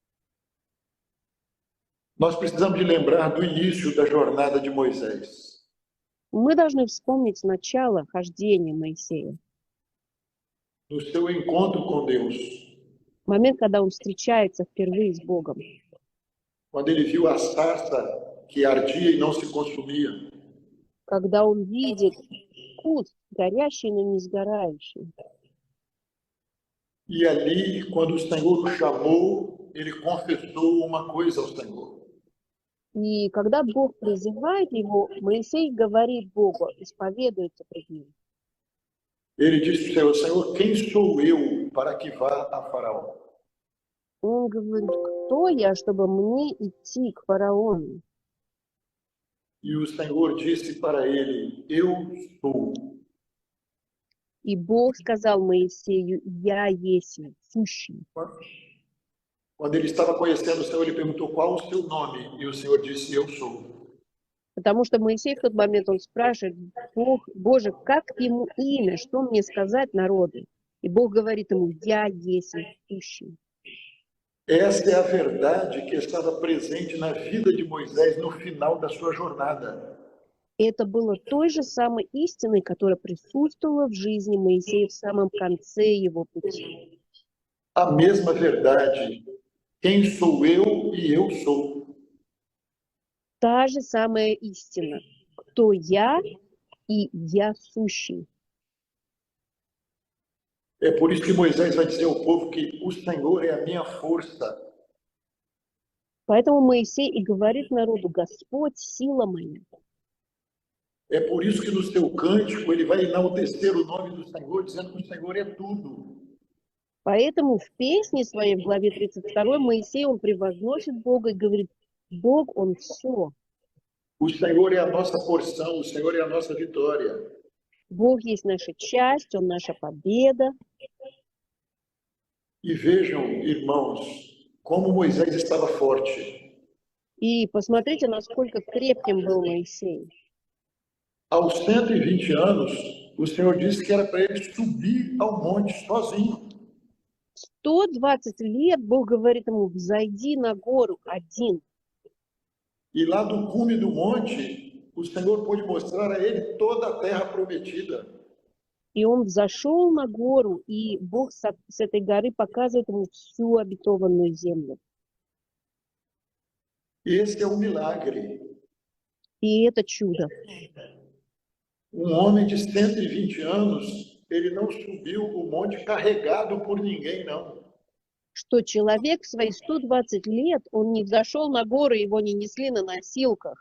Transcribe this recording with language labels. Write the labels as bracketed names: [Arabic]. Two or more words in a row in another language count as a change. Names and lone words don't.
[Portuguese] Nós precisamos de lembrar do início da jornada de Moisés. [Russian] Мы должны вспомнить начало хождения Моисея. [Portuguese] No seu encontro com Deus. [Russian] Момент, когда он встречается впервые с Богом. [Portuguese] Quando ele viu a sarça que ardia e não se consumia. [Russian] Когда он видит куст, горящий, но не сгорающий. [Portuguese] E ali, quando o Senhor o chamou, ele confessou uma coisa ao Senhor. [Russian] И когда Бог призывает его, Моисей говорит Богу, исповедуется пред ним. [Portuguese] Ele disse para o Senhor, quem sou eu para que vá a Faraó? [Russian] Он говорит, кто я, чтобы мне идти к фараону? [Portuguese] E o Senhor disse para ele, eu sou. [Russian] И Бог сказал Моисею, я есть сущий. [Portuguese] Quando ele estava conhecendo o Senhor, ele perguntou qual o seu nome, e o Senhor disse, eu sou. [Russian] Потому что Моисей в тот момент, он спрашивает, Боже, как ему имя, что мне сказать народу? И Бог говорит ему, я есть сущий. [Portuguese] Essa é a verdade que estava presente na vida de Moisés no final da sua jornada. [Russian] Это было той же самой истиной, которая присутствовала в жизни Моисея в самом конце его пути. [Portuguese] A mesma verdade. Quem sou eu e eu sou. [Russian] Та же самая истина. Кто я и я сущий. [Portuguese] É por isso que Moisés vai dizer ao povo que o Senhor é a minha força. [Russian] Поэтому Моисей и говорит народу, Господь, сила моя. [Portuguese] É por isso que no seu cântico ele vai enaltecer o nome do Senhor, dizendo que o Senhor é tudo. [Russian] Поэтому в песне своей, в главе 32, Моисей, он превозносит Бога и говорит, Бог, Он все. [Portuguese] O Senhor é a nossa porção, o Senhor é a nossa vitória. [Russian] Бог есть наша часть, Он наша победа. [Portuguese] E vejam, irmãos, como Moisés estava forte. [Russian] И посмотрите, насколько крепким был Моисей. [Portuguese] Aos 120 anos, o Senhor disse que era para ele subir ao monte sozinho. [Russian] 120 лет Бог говорит ему, взойди на гору один. [Portuguese] E lá do cume do monte, o Senhor pôde mostrar a ele toda a terra prometida. [Russian] И он взошел на гору, и Бог с этой горы показывает ему всю обетованную землю. [Portuguese] Esse é o milagre. [Russian] И это чудо. [Portuguese] Homem de 120 anos, ele não subiu o monte carregado por ninguém, não. [Russian] Что человек в свои 120 лет, он не взошел на гору, его не несли на носилках.